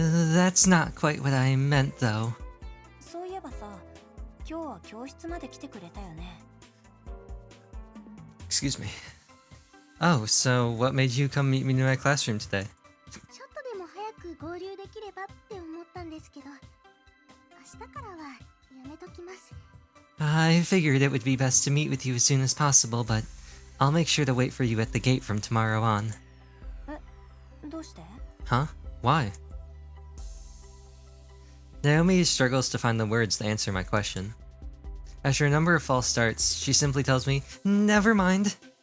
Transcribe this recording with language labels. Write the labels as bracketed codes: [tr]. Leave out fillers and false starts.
[en] That's not quite what I meant, though. [ja] そういえばさ、今日は教室まで来てくれたよね。 [en] Excuse me. Oh, so what made you come meet me in my classroom today? [ja] ちょっとでも早く合流できればって思ったんですけど、明日からはやめときます。 [en] I figured it would be best to meet with you as soon as possible, but I'll make sure to wait for you at the gate from tomorrow on. [ja] どうして？ [en] Huh? Why? Naomi struggles to find the words to answer my question. After a number of false starts, she simply tells me, "Never mind."